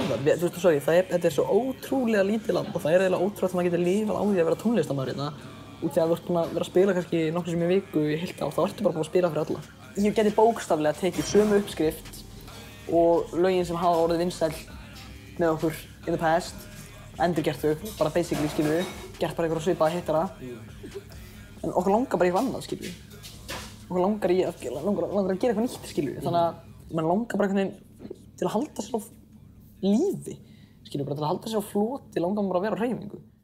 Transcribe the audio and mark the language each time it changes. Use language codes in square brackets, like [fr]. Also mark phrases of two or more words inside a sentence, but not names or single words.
[is] Þú veist, sorry, þetta er svo ótrúlega lítið land og það er eiginlega ótrúlegt að maður getur lifað á því að vera tónlistarmaður hérna. Út því að þú ert búinn að vera að spila kannski nokkrum sinnum í viku í heilt ár, þá ertu bara búinn að spila fyrir alla. Ég geti bókstaflega tekið sömu uppskrift og lögin sem hafa orðið vinsæl með okkur [en] in the past, [is] endurgert þau, bara basically, skilur við, gert bara einhverja svipaða hittara. En okkur langar bara í eitthvað annað, skilur við. Okkur langar að gera eitthvað nýtt, skilur við. Þannig að mann langar bara einhvern veginn til að halda sér á lífi, skilur við, bara til að halda sér á floti, langar maður bara að vera á hreyfingu.